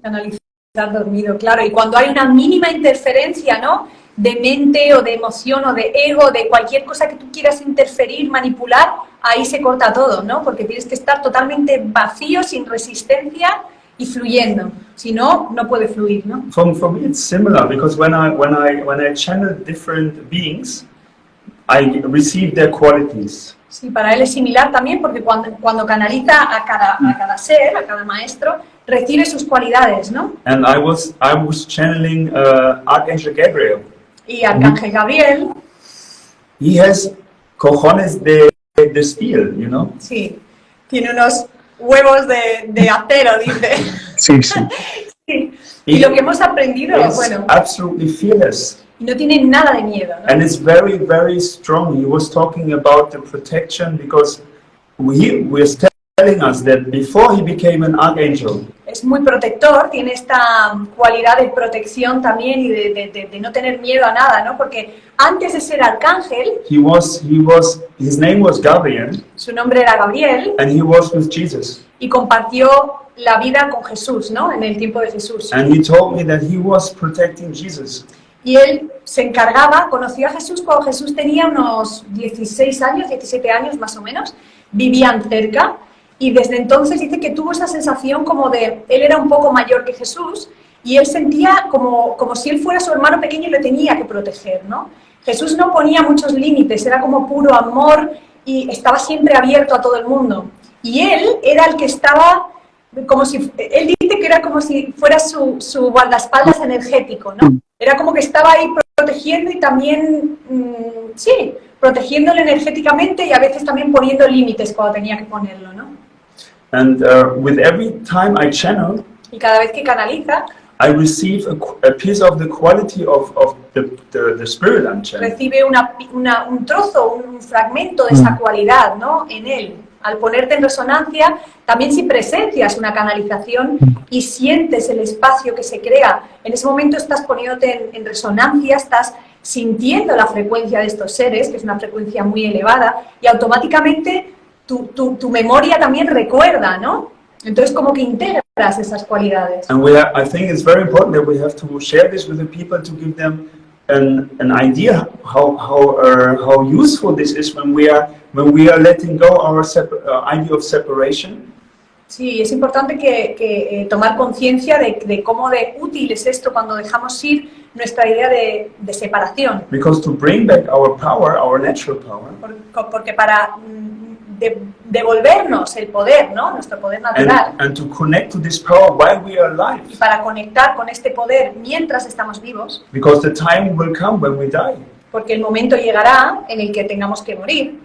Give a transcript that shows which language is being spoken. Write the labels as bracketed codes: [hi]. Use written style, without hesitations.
[es] Canalizar dormido, claro. Y cuando hay una mínima interferencia, ¿no?, de mente o de emoción o de ego, de cualquier cosa que tú quieras interferir, manipular, ahí se corta todo, ¿no? Porque tienes que estar totalmente vacío, sin resistencia y fluyendo. Si no, no puede fluir, ¿no? [en] For me, it's similar because when I channel different beings, I receive their qualities. [es] Sí, para él es similar también porque cuando canaliza a cada ser, a cada maestro, recibe sus cualidades, ¿no? [en] And I was channeling Archangel Gabriel. [es] Y Arcángel Gabriel, [en] He has [es] cojones de [en] steel, you know. [es] sí, tiene unos huevos de acero, dice. Sí, sí. Sí. Y lo que hemos aprendido, [en] It's [es] bueno, [en] absolutely fearless. [es] no tiene nada de miedo, ¿no? [en] And it's very, very strong. He was talking about the protection because we're telling us that before he became an archangel, [es] Es muy protector, tiene esta cualidad de protección también y de no tener miedo a nada, ¿no? Porque antes de ser arcángel, [en] his name was Gabriel, [es] su nombre era Gabriel, [en] and he was with Jesus. [es] y compartió la vida con Jesús, ¿no? En el tiempo de Jesús. [en] And he told me that he was protecting Jesus. [es] Y él se encargaba, conoció a Jesús cuando Jesús tenía unos 16 años, 17 años más o menos, vivían cerca, y desde entonces dice que tuvo esa sensación como de, él era un poco mayor que Jesús, y él sentía como si él fuera su hermano pequeño y lo tenía que proteger, ¿no? Jesús no ponía muchos límites, era como puro amor y estaba siempre abierto a todo el mundo. Y él era el que estaba, como si, él dice que era como si fuera su guardaespaldas energético, ¿no? Era como que estaba ahí protegiendo y también, sí, protegiéndole energéticamente y a veces también poniendo límites cuando tenía que ponerlo, ¿no? [en] And with every time I channel, [es] Y cada vez que canaliza, [en] I receive a piece of the quality of the spirit I'm channeling. [es] recibe un trozo, un fragmento de esa cualidad, ¿no? En él. Al ponerte en resonancia, también si presencias una canalización y sientes el espacio que se crea, en ese momento estás poniéndote en resonancia, estás sintiendo la frecuencia de estos seres, que es una frecuencia muy elevada, y automáticamente tu memoria también recuerda, ¿no? Entonces como que integras esas cualidades. [en] And I think it's very important that we have to share this with the people to give them an idea how useful this is when we are letting go our idea of separation. [es] Sí, es importante que tomar conciencia de cómo de útil es esto cuando dejamos ir nuestra idea de separación. [en] Because to bring back our power, our natural power, [es] Porque para devolvernos el poder, ¿no? Nuestro poder natural, [en] and to connect to this power while we are alive. [es] y para conectar con este poder mientras estamos vivos, Because the time will come when we die. porque el momento llegará en el que tengamos que morir,